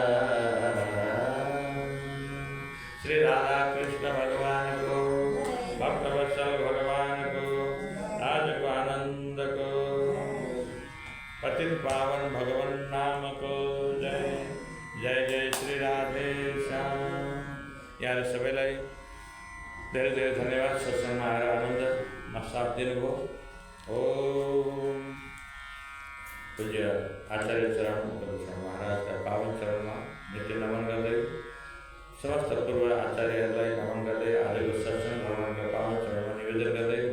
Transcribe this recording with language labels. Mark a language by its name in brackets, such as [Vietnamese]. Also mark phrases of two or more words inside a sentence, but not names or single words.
[Nepali] श्री राधा कृष्ण भगवान को भक्तवत्सल भगवान को राज को आनंद को पतित पावन भगवान नाम को जय जय जय श्री राधे श्याम यार सभेलाही धेरै धेरै धन्यवाद सत्सङ्गमा आएर आनन्द साथ दिनुभयो ओम पूज्य आचार्य चरण महाराजका पावन चरणमा नित्य नमन गर्दै समस्त पूर्व आचार्यहरूलाई नमन गर्दै आजको सत्सङ्ग भगवानका पावन चरणमा निवेदन गर्दै